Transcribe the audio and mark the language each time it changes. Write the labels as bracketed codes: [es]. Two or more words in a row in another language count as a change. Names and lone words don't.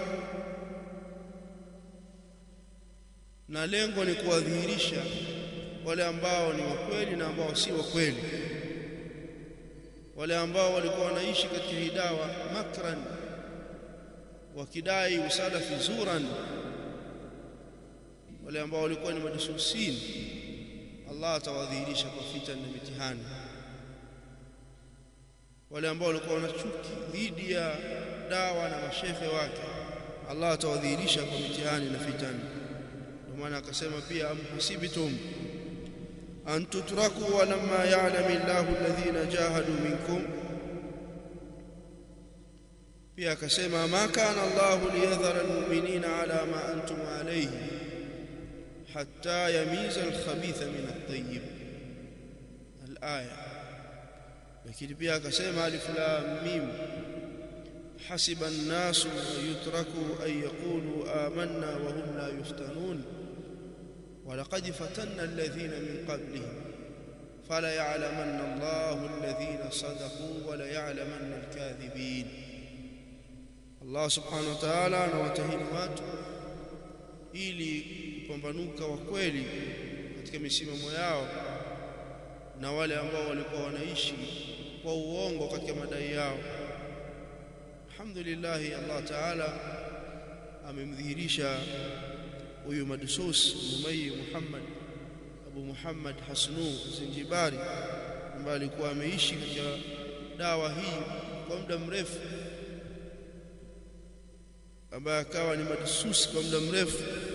[sw] na lengo ni kuwadhihirisha wale ambao ni wakweli na ambao si wakweli, wale ambao walikuwa wanaishi katika hii dawa makran wakidai usalafi zuran, wale ambao walikuwa ni majasusin, Allah atawadhihirisha kwa fitna na mitihani. Wale ambao walikuwa wanachuki dhidi ya dawa na mashehe wake, Allah atawadhihirisha kwa mitihani na fitna. Ndio maana akasema pia, [ar] أم حسبتم أن تتركوا ولما يعلم الله الذين جاهدوا منكم. [sw] Pia akasema, [ar] ما كان الله ليذر المؤمنين على ما أنتم عليه حتى يميز الخبيث من الطيب، الآية. [sw] Lakini pia akasema, [ar] الم أحسب الناس أن يتركوا أن يقولوا آمنا وهم لا يفتنون ولقد فتنا الذين من قبلهم فلا يعلمن الله الذين صدقوا ولا يعلمن الكاذبين. [sw] Allah [ar] سبحانه وتعالى [sw] anawatahini watu ili kupambanuka wa kweli katika misimamo yao na wale ambao walikuwa wanaishi kwa uongo katika madai yao. Alhamdulillah, Allah ta'ala amemdhihirisha huyu madusus Umayyi Muhammad Abu Muhammad Hasnu Zinjibari, ambaye alikuwa ameishi katika dawa hii kwa muda mrefu, ambaye akawa ni madusus kwa muda mrefu.